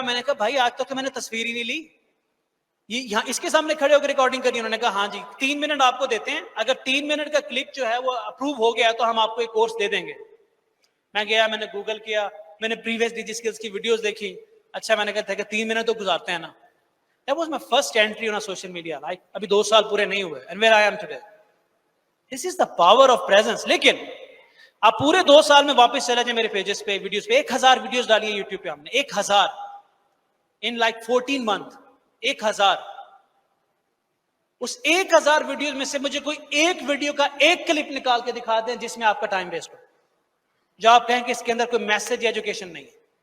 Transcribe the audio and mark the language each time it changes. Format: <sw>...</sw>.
<ur>میں نے کہا بھائی آج تک تو میں نے تصویر ہی نہیں لی, یہ یہاں اس کے سامنے کھڑے ہو کے ریکارڈنگ کری. انہوں نے کہا ہاں جی 3 منٹ آپ کو دیتے ہیں, اگر 3 منٹ کا کلپ جو ہے وہ اپروو ہو گیا تو ہم آپ کو ایک کورس دے دیں گے. میں گیا, میں نے گوگل کیا, میں نے پریویس ڈی جی اسکلز کی ویڈیوز دیکھی. اچھا میں نے کہا کہ 3 منٹ تو گزارتے ہیں نا.</ur> <en>That was my first entry on a social media. Like</en> <ur>ابھی 2 سال پورے نہیں ہوئے,</ur> <en>and where I am today. This is the power of presence.</en> <ur>لیکن آپ پورے 2 سال میں واپس چلے جائیں میرے پیجز پہ, ویڈیوز پہ. 1000 ویڈیوز ڈالی ہیں یوٹیوب پہ ہم نے,</ur> <en>1000 in like 14 months.</en> <ur>1000. اس 1000 videos میں سے مجھے کوئی ایک ویڈیو کا ایک کلپ نکال کے دکھا دیں جس میں آپ کا ٹائم ویسٹ ہو, جو آپ کہیں کہ اس کے اندر کوئی میسج یا ایجوکیشن نہیں ہے.</ur>